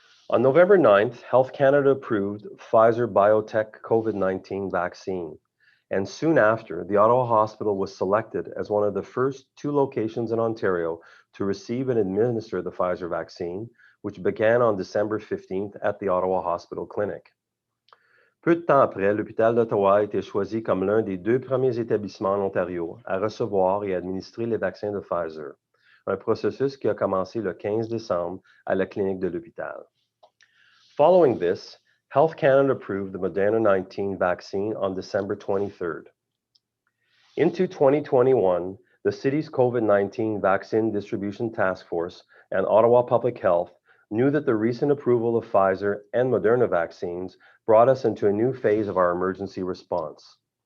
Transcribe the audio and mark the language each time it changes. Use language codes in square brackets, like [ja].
[en] On November 9th, Health Canada approved Pfizer-BioNTech COVID-19 vaccine, And soon after, the Ottawa Hospital was selected as one of the first 2 locations in Ontario to receive and administer the Pfizer vaccine, which began on December 15th at the Ottawa Hospital Clinic. [fr] Peu de temps après, l'hôpital d'Ottawa a été choisi comme l'un des 2 premiers établissements en Ontario à recevoir et administrer les vaccins de Pfizer, un processus qui a commencé le 15 décembre à la clinique de l'hôpital. [en] Following this, Health Canada approved the Moderna 19 vaccine on December 23rd. Into 2021, the city's COVID-19 Vaccine Distribution Task Force and Ottawa Public Health knew that the recent approval of Pfizer and Moderna vaccines brought us into a new phase of our emergency response.